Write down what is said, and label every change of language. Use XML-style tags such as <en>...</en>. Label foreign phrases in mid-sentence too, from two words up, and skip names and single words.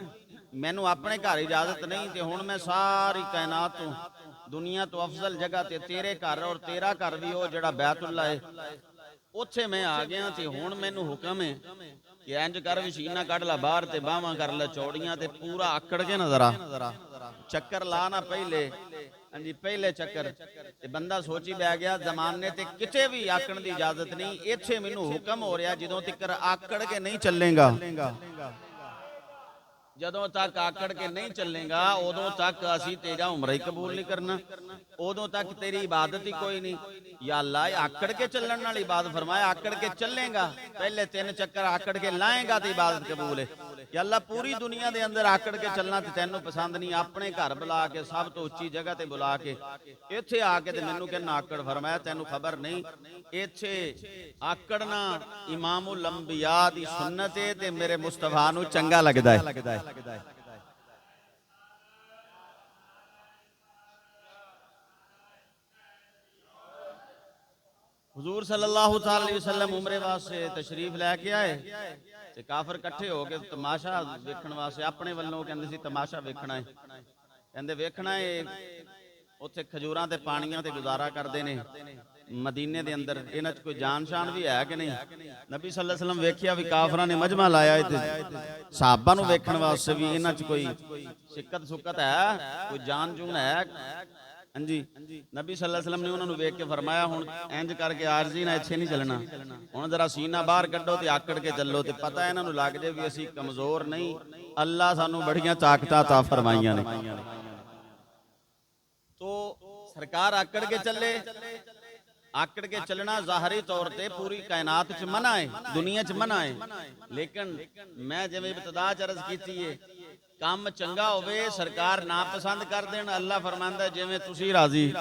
<pa>مینوں اپنے گھر اجازت نہیں تے ہݨ میں ساری کائنات توں دنیا توں افضل جگہ تے تیرے گھر اور تیرا گھر وی او جیہڑا بیت اللہ ہے اوتھے میں آ گیا تے ہݨ مینوں حکم ہے کہ انج کر بھئی سینہ کڈھ لا باہر تے باہاں کر لے چوڑیاں تے پورا آکڑ کے نظر آ چکر لا نا پہلے ہاں جی پہلے چکر تے بندہ سوچی بہہ گیا زمانے تے کتے وی آکڑ دی اجازت نہیں ایتھے مینوں حکم ہو رہا جدوں تک آکڑ کے نہیں چلے گا جدوں تک آکڑ کے نہیں چلے گا اودوں تک اسی تیرا عمرہ ہی قبول نہیں کرنا اودوں تک تیری عبادت ہی کوئی نہیں یا اللہ آکڑ کے چلنے والی عبادت فرمایا آکڑ کے چلے گا پہلے 3 چکر آکڑ کے لائے گا تو عبادت قبول ہے یا اللہ پوری دنیا کے اندر آکڑ کے چلنا تو تینوں پسند نہیں اپنے گھر بلا کے سب توں اچی جگہ تے بلا کے ایتھے آ کے تے مینوں کہنا آکڑ فرمایا تینوں خبر نہیں ایتھے آکڑنا امام الانبیاء دی سنت ہے تے میرے مصطفیٰ نوں چنگا لگدا ہے حضور</pa> <ar>صلى الله عليه وسلم</ar> <pa>عمرے واسطے تشریف لے کے آئے تے کافر اکٹھے ہو کے تماشا ویکھݨ واسطے اپنے ولوں کہندے سی تماشا ویکھنا ہے کہندے ویکھنا ہے اوتھے کھجوراں تے پانیاں تے گزارا کردے نے مدینے دے اندر اینہاں چ کوئی جان شان وی ہے کہ نہیں نبی</pa> <ar>صلى الله عليه وسلم</ar> <pa>ویکھیا بھئی کافراں نے مجمع لایا تے صحابہ نوں ویکھݨ واسطے بھئی اینہاں چ کوئی سکت سکت ہے کوئی جان جون ہے ہاں جی نبی</pa> <ar>صلى الله عليه وسلم</ar> <pa>نے اونہاں نے ویکھ کے فرمایا ہݨ انج کر کے عاجزی نا ایتھے نہیں چلنا ہݨ ذرا سینہ باہر کڈھو تے آکڑ کے چلو تے پتہ اینہاں نوں لگ جائے بھئی اسیں کمزور نہیں اللہ سانوں بڑیاں طاقتاں عطا فرمائیاں نے تو سرکار آکڑ کے چلے آکڑ کے چلنا ظاہری طور تے پوری کائنات چ منع ہے، دنیا چ منع ہے، لیکن میں جویں ابتدا چ عرض کیتی ہے، کم چنگا ہووے سرکار نا پسند کر دین، اللہ فرماندا جویں تسی راضی,</pa>